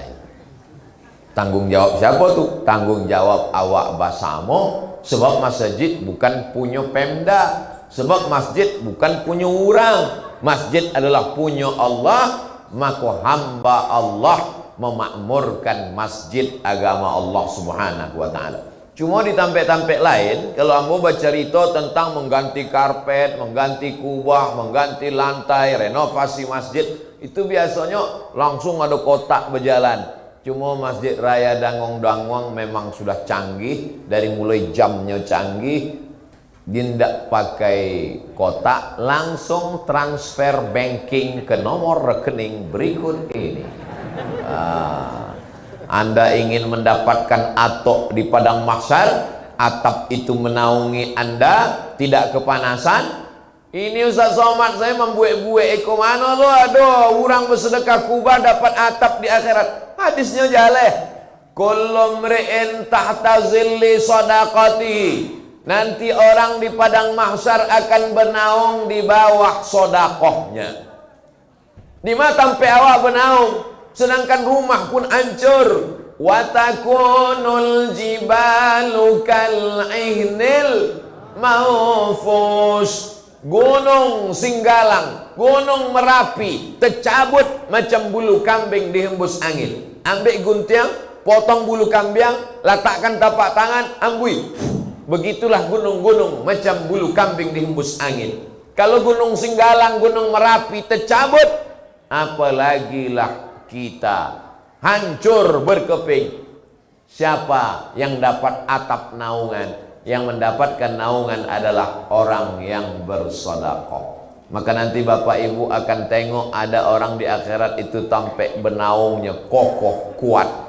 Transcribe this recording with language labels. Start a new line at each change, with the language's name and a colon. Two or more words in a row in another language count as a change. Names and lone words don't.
Indonesian: Tanggung jawab siapa tuh? Tanggung jawab
Minangkabau: awak basamo.
Indonesian: Sebab masjid bukan punya Pemda. Sebab masjid bukan punya orang. Masjid adalah punya Allah. Maka hamba Allah memakmurkan masjid agama Allah
Arabic: سبحانه وتعالى.
Indonesian: Cuma di tampek-tampek lain, kalau ambo bercerita tentang mengganti karpet, mengganti kubah, mengganti lantai, renovasi masjid, itu biasanya langsung ada kotak berjalan. Cuma Masjid Raya Dangong-Dangong memang sudah canggih. Dari mulai jamnya canggih, tidak pakai kotak, langsung transfer banking ke nomor rekening berikut ini. Anda ingin mendapatkan atok di padang mahsyar, atap itu menaungi Anda, tidak kepanasan. Ini Ustaz Somad, saya membuat-buat eko mana lo, aduh, orang bersedekah kubah dapat atap di akhirat. Hadisnya jaleh.
Arabic: كل امرئ تحت ظل صدقته.
Indonesian: Nanti orang di padang mahsyar akan bernaung di bawah sodakohnya. Di mana tampai awak bernaung, sedangkan rumah pun hancur.
Arabic: وتكون الجبال كالعهن المنفوش.
Indonesian: Gunung Singgalang, Gunung Merapi tercabut macam bulu kambing dihembus angin. Ambil guntiang, potong bulu kambing, letakkan tapak tangan, ambui. Begitulah gunung-gunung macam bulu kambing dihembus angin. Kalau Gunung Singgalang, Gunung Merapi tercabut, apalagilah kita hancur berkeping. Siapa yang dapat atap naungan? Yang mendapatkan naungan adalah orang yang bersedekah. Maka nanti Bapak Ibu akan tengok ada orang di akhirat itu tampak bernaungnya kokoh kuat.